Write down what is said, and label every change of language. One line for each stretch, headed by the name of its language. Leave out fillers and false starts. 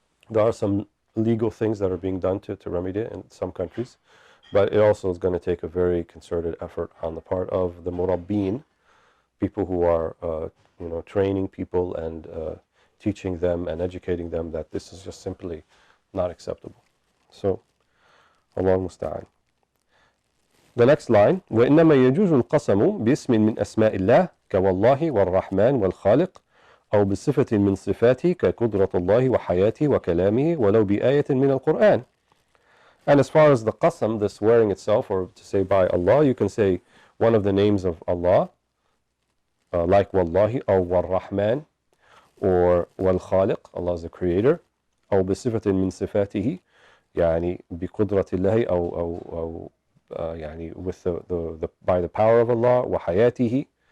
English: There are some legal things that are being done to remedy it in some countries, but it also is going to take a very concerted effort on the part of the murabbin, people who are training people and teaching them and educating them that this is just simply not acceptable. So, Allah musta'an. The next line,
Arabic: وإنما يجوز القسم باسم من أسماء الله كوالله والرحمن والخالق أو بصفة من صفاته كقدرة الله وحياته وكلامه ولو بآية من القرآن.
English: And as far as the qasam, the swearing itself, or to say by Allah, you can say one of the names of Allah, like Wallahi or War-Rahman, or Wal-Khaliq, Allah is the creator,
Arabic: أو بصفة من صفاته, يعني بقدرة الله أو يعني
English: with by the power of Allah, وحياته,